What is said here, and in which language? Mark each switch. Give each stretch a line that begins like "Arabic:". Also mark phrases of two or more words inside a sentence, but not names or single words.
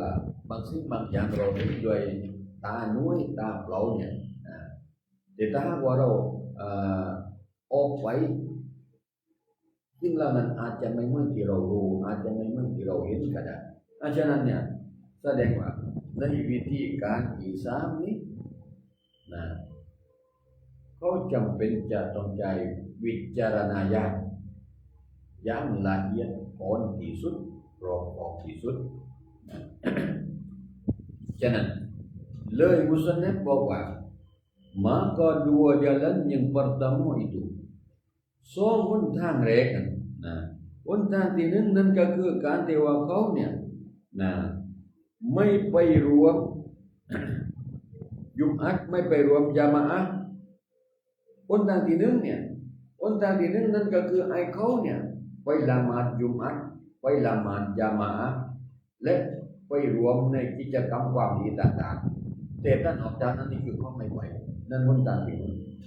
Thai: บางสิ่งบางอย่างเราเห็นด้วยตาหนุ่ยตาเปล่าเนี่ยแต่ถ้าหากว่าเราออกไปซึ่งเหล่านั้นอาจจะไม่เหมือนที่เรารู้อาจจะไม่เหมือนที่เราเห็นก็ได้ฉะนั้นเนี่ยแสดงว่าในวิธีการที่สามนี้นะเขาจำเป็นจะต้องใช้วิจารณญาณอย่างละเอียดอ่อนที่สุดรอบคอบที่สุด ฉะนั้นเลยมุสลิมบอกว่า
Malay: maka dua jalan yang pertama itu
Thai: สองหนทางแรกนะหนทางที่หนึ่งนั่นก็คือการที่ว่าเขาเนี่ยนะไม่ไปรวม ยุมอัดไม่ไปรวมญะมาอะห์หนทางที่หนึ่งเนี่ยหนทางที่หนึ่งนั่นก็คือไอ้เขาเนี่ยไปละหมาดยุมอัดไปละหมาดญะมาอะห์และไปรวมในกิจกรรมความดีต่างๆแต่ถ้านอกจากนั้นนี่คือเขาไม่ไปนั่นหนทางที่หนึ่ง